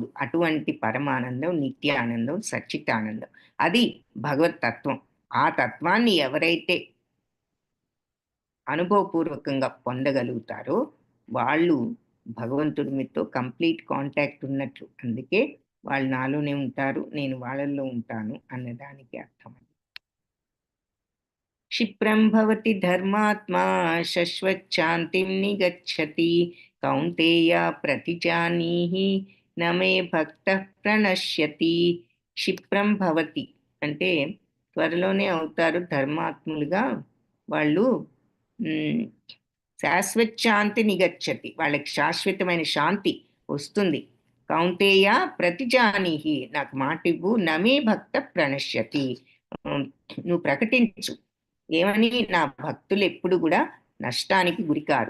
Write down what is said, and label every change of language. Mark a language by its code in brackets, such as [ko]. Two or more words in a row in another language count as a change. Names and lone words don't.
[te] అటువంటి పరమానందం, నిత్యానందం, సచ్చితానందం, అది భగవత్ తత్వం. ఆ తత్వాన్ని ఎవరైతే అనుభవపూర్వకంగా పొందగలుగుతారో వాళ్ళు భగవంతుడితో [en] complete contact [te] ఉన్నట్లు. అందుకే వాళ్ళు నాలోనే ఉంటారు, నేను వాళ్ళల్లో ఉంటాను అన్నదానికి అర్థం. [sa] क्षिप्रं भवति धर्मात्मा शश्वच्छान्तिं निगच्छति कौन्तेय प्रतिजानीहि न मे भक्तः प्रणश्यति क्षिप्रं भवति [te] అంటే త్వరలోనే అవుతారు ధర్మాత్ములుగా వాళ్ళు. [sa] శాశ్వత శాంతి నిగచ్చతి, [te] వాళ్ళకి శాశ్వతమైన శాంతి వస్తుంది. [sa] కౌంతేయ ప్రతిజానీహి, [te] నాకు మాట ఇవ్వు, [sa] నమే భక్త ప్రణశ్యతి, [te] నువ్వు ప్రకటించు ఏమని, నా భక్తులు ఎప్పుడు కూడా నష్టానికి గురికారు.